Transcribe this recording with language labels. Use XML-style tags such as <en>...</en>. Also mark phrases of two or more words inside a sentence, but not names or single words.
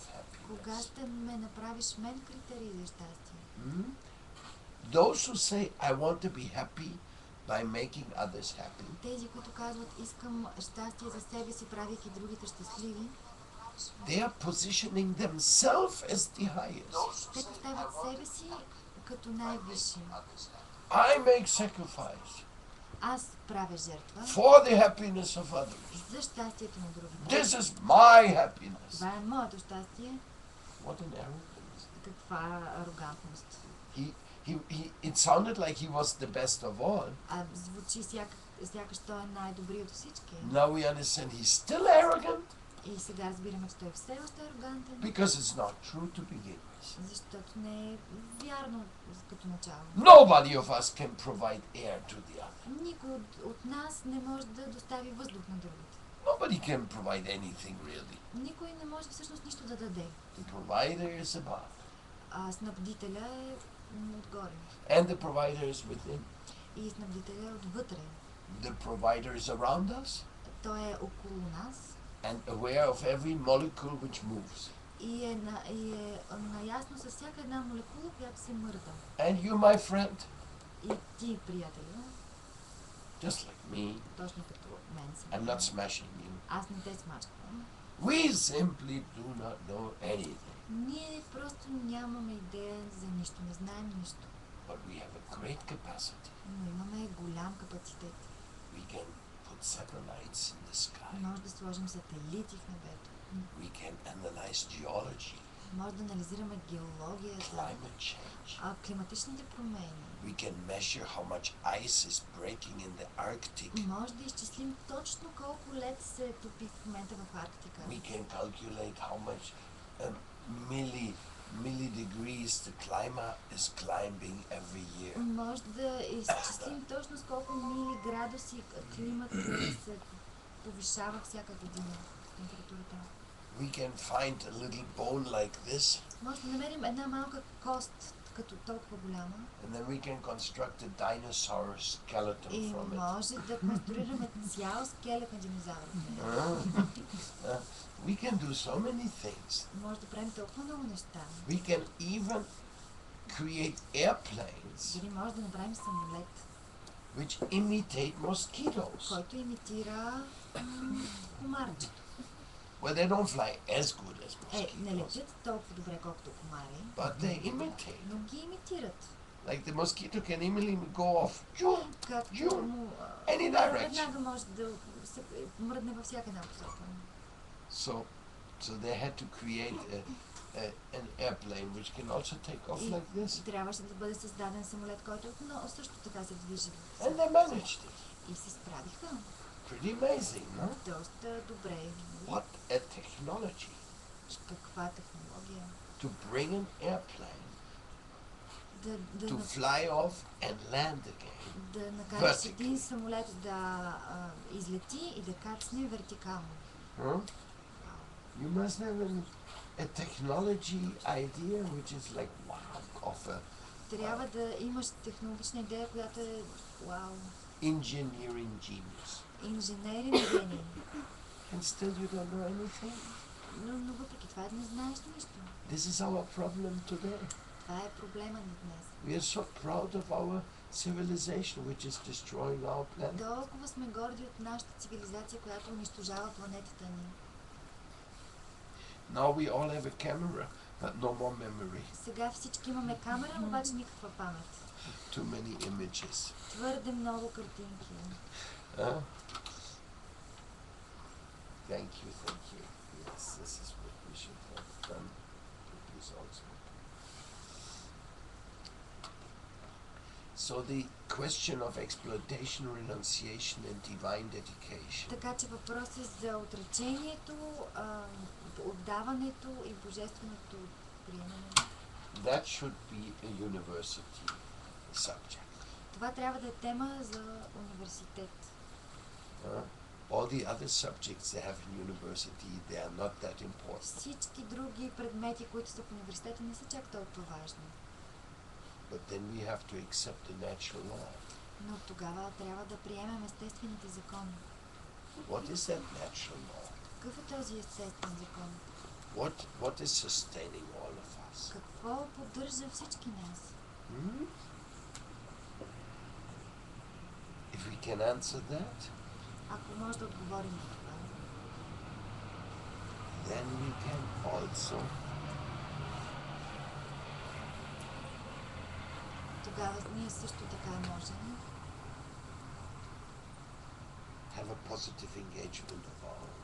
<bg>Кога happiness? ще ме направиш мен критерий за щастие? Hmm?</bg> <en>Those who say, I want to be happy by making others happy,</en> <bg>Тези, които казват, искам щастие за себе си, правейки другите щастливи,</bg> <en>they are positioning themselves as the highest.</en> <bg>те поставят себе си като най-висши.</bg> <en>I make sacrifice</en> <bg>Аз правя жертва</bg> <en>for the happiness of others.</en> <bg>за щастието на другите.</bg> <en>This is my happiness.</en> <bg>Това е моето щастие.</bg> <en>What an arrogance.</en> <bg>Каква арогантност.</bg> <en>It sounded like he was the best of all.</en> <bg>Звучи сякаш той е най-добри от всички.</bg> <en>Now we understand he's still arrogant</en> <bg>И сега разбираме, че той все още е арогантен,</bg> <en>because it's not true to begin with.</en> <bg>защото не е вярно като начало.</bg> <en>Nobody of us can provide air to the other.</en> <bg>Никой от нас не може да достави въздух на другите.</bg> <en>Nobody can provide anything really.</en> <bg>Никой не може всъщност нищо да даде.</bg> <en>The provider is above</en> <bg>Снабдителя е отгоре.</bg> <en>and the provider is within.</en> <bg>И снабдителя е отвътре.</bg> <en>The provider is around us</en> <bg>Той е около нас</bg> <en>and aware of every molecule which moves.</en> <bg>и е наясно с всяка една молекула, която се мърда.</bg> <en>And you, my friend,</en> <bg>И ти, приятелю,</bg> <en>just like me,</en> <bg>точно като мен</bg> <en>I'm not</en> <bg>си.</bg> <en>smashing you.</en> <bg>Аз не те смачквам.</bg> <en>We simply do not know anything.</en> <bg>Ние просто нямаме идея за нищо, не знаем нищо.</bg> <en>But we have a great capacity.</en> <bg>Но имаме голям капацитет.</bg> <en>We can put satellites in the sky.</en> <bg>Може да сложим сателити в небето.</bg> <en>We can analyze geology,</en> <bg>Може да анализираме геологията,</bg> <en>climate change.</en> <bg>Климатичните промени.</bg> <en>We can measure how much ice is breaking in the Arctic.</en> <bg>Може да изчислим точно колко лед се топи в момента в Арктика.</bg> <en>We can calculate how much milli-degrees the climate is climbing every year.</en> <bg>Може да изчислим точно с колко милиградуси климат се повишава всяка година температурата.</bg> <en>We can find a little bone like this,</en> <bg>Може да намерим една малка кост, като толкова голяма,</bg> <en>and then we can construct a dinosaur skeleton</en> <bg>и</bg> <en>from it.</en> <bg>може да конструираме цял скелет на динозавър.</bg> <en>We can do so many things.</en> <bg>Може да правим толкова много неща.</bg> <en>We can even create airplanes</en> <bg>Дори може да направим самолет,</bg> <en>which imitate mosquitoes.</en> <bg>който имитира комарчето.</bg> <en>Well, they don't fly as good as</en> <bg>Не</bg> <en>mosquitoes,</en> <bg>летят толкова добре, колкото комари,</bg> <en>but they imitate.</en> <bg>но ги имитират.</bg> <en>Like the mosquito can immediately go off, zoom,</en> <bg>Както</bg> <en>zoom,</en> <bg>му</bg> <en>any direction.</en> <bg>веднага може да се мръдне във всяка една посока.</bg> <en>So they had to create an airplane which can also take off</en> <bg>И</bg> <en>like this,</en> <bg>трябваше да бъде създаден самолет, който също така се движи.</bg> <en>and they managed it.</en> <bg>И се справиха</bg> <en>Pretty amazing, no?</en> <bg>доста добре.</bg> <en>What a technology</en> <bg>Каква технология.</bg> <en>to bring an airplane</en> <bg>Да</bg> <en>to fly off and land again.</en> <bg>да накараш</bg> <en>Vertical.</en> <bg>един самолет да излети и да кацне вертикално. Huh?</bg> <en>You must have a technology idea which is like wow, of a</en> <bg>Трябва да имаш технологична идея, която е вау,</bg> <en>engineering genius,</en> <bg>инженерен гений.</bg> <en>and still you don't know anything.</en> <bg>Но въпреки това не знаеш нищо.</bg> <en>This is our problem today.</en> <bg>Това е проблема ни днес.</bg> <en>We are so proud of our civilization which is destroying our planet.</en> <bg>Толкова сме горди от нашата цивилизация, която унищожава планетата ни.</bg> <en>Now we all have a camera, but no more memory.</en> <bg>Сега всички имаме камера, обаче никаква памет.</bg> <en>Too many images.</en> <bg>Твърде много картинки.</bg> <en>Huh? Thank you. Yes, this is what we should have done. Please also. So the question of exploitation, renunciation and divine dedication.</en> <bg>Така че въпросът за отречението, отдаването и божественото приемане.</bg> <en>That should be a university subject.</en> <bg>Това трябва да е тема за университет.</bg> <en>All the other subjects they have in university, they are not that important.</en> <bg>Всички други предмети, които са в университета, не са чак толкова важни.</bg> <en>But then we have to accept the natural law.</en> <bg>Но тогава трябва да приемем естествените закони.</bg> <en>What is that natural law?</en> <bg>Какъв е този естествен закон?</bg> <en>What is sustaining all of us?</en> <bg>Какво поддържа всички нас?</bg> <en>Hmm? If we can answer that,</en> <bg>Ако може да отговорим на това,</bg> <en>then we can also</en> <bg>тогава ние също така можем</bg> <en>have a positive engagement of our own.</en>